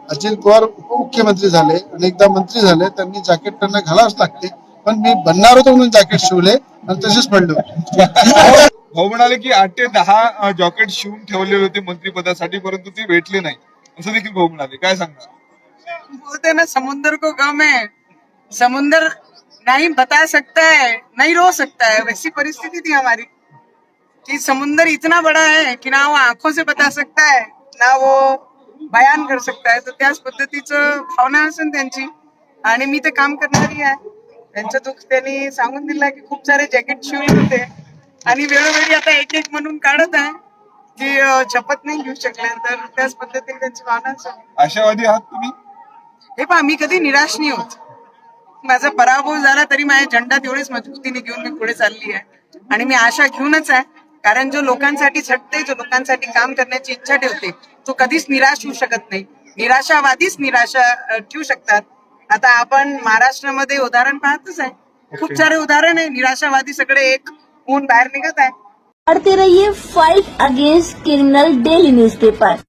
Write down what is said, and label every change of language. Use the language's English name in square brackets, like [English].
[Marathi] अजित पवार उपमुख्यमंत्री झाले, अनेकदा मंत्री झाले, त्यांनी जॅकेट त्यांना घालावंच लागते. पण मी बनणार होतो म्हणून जॅकेट शिवले आणि तसेच पडलो. भाऊ म्हणाले की 8 ते 10 जॉकेट शिवून ठेवलेले होते मंत्रिपदासाठी, परंतु ते भेटले नाही असं देखील भाऊ म्हणाले. काय सांगणार? [Hindi] बोलते ना समुद्र को गम है, समुद्र नहीं बता सकता है, नहीं रो सकता है, वैसी परिस्थिति थी हमारी कि समुद्र इतना बड़ा है की ना वो आंखों से बता सकता है ना वो बयान कर सकता है. [Marathi] तर त्याच पद्धतीचं भावना असेल त्यांची आणि मी ते काम करणारी आहे. त्यांचं दुःख त्यांनी सांगून दिलं की खूप सारे जॅकेट शिवले होते आणि वेळोवेळी आता एक एक म्हणून काढत आहे की शपथ नाही घेऊ शकले. तर त्याच पद्धतीने त्यांची भावना असेल. आशावादी आहात तुम्ही? हे पहा, मी कधी निराश नाही होत. माझा पराभव झाला तरी माझा झेंडा तेवढेच मजबूतीने घेऊन मी पुढे चालली आहे आणि मी आशा घेऊनच आहे. कारण जो लोकांसाठी झटते, जो लोकांसाठी काम करण्याची इच्छा ठेवते, तो कधीच निराश होऊ शकत नाही. निराशावादीच निराशा ठेवू शकतात. आता आपण महाराष्ट्रामध्ये उदाहरण पाहतच आहे, खूप सारे उदाहरण आहे. निराशावादी सगळे एक होऊन बाहेर निघत आहे. [Hindi] पढ़ते रहिए fight against criminal daily newspaper.